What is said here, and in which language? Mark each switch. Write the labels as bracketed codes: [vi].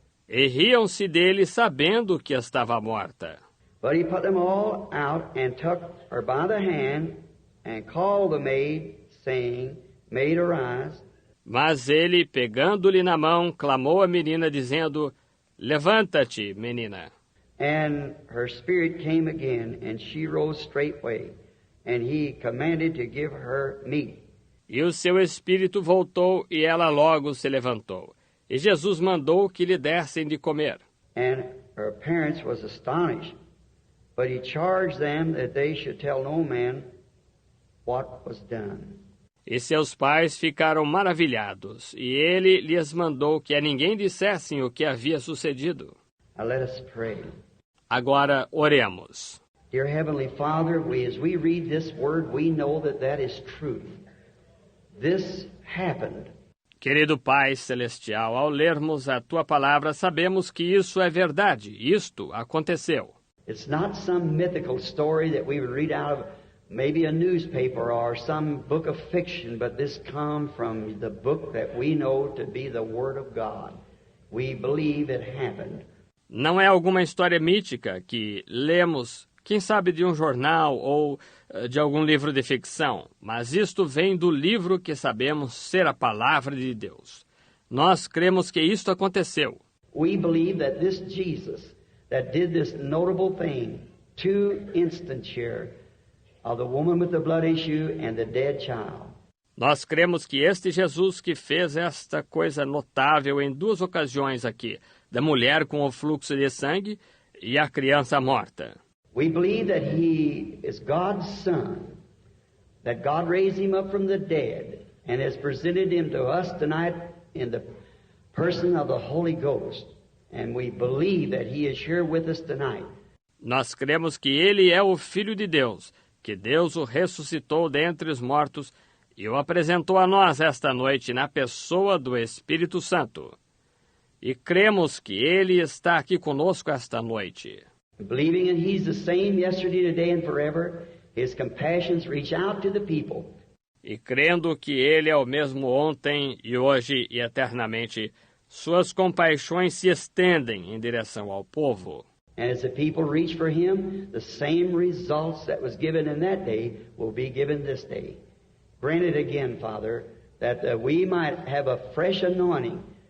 [pt] E riam-se dele, sabendo que estava morta. [en] But he put them all out and took her by the hand and called the maid, saying, "Maid, arise." [pt] Mas ele, pegando-lhe na mão, clamou a menina, dizendo, levanta-te, menina. [en] And her spirit came again, and she rose straightway. And he commanded to give her meat. [pt] E o seu espírito voltou, e ela logo se levantou. E Jesus mandou que lhe dessem de comer. [en] And her parents was astonished. But he charged them that they should tell no man what was done. [pt] E seus pais ficaram maravilhados, e ele lhes mandou que a ninguém dissessem o que havia sucedido. [en] Now let us pray. [pt] Agora oremos. [en] Dear Heavenly Father, as we read this word, we know that is truth. This happened. [pt] Querido Pai Celestial, ao lermos a Tua palavra, sabemos que isso é verdade. Isto aconteceu. [en] It's not some mythical story that we would read out of maybe a newspaper or some book of fiction, but this comes from the book that we know to be the Word of God. We believe it happened. [pt] Não é alguma história mítica que lemos, quem sabe de um jornal ou de algum livro de ficção, mas isto vem do livro que sabemos ser a palavra de Deus. Nós cremos que isto aconteceu. [en] We believe that this Jesus that did this notable thing, 2 instances here, of the woman with the blood issue and the dead child. [pt] Nós cremos que este Jesus que fez esta coisa notável em 2 ocasiões aqui, da mulher com o fluxo de sangue e a criança morta. [en] We believe that he is God's Son, that God raised him up from the dead and has presented him to us tonight in the person of the Holy Ghost. And we believe that he is here with us tonight. [pt] Nós cremos que ele é o Filho de Deus, que Deus o ressuscitou dentre os mortos e o apresentou a nós esta noite na pessoa do Espírito Santo. E cremos que ele está aqui conosco esta noite. [en] Believing that he's the same yesterday, today, and forever, his compassions reach out to the people. [pt] E crendo que ele é o mesmo ontem e hoje e eternamente, suas compaixões se estendem em direção ao povo. [en] And as the people reach for him, the same results that was given in that day will be given this day. Grant it again, Father, that we might have a fresh anointing.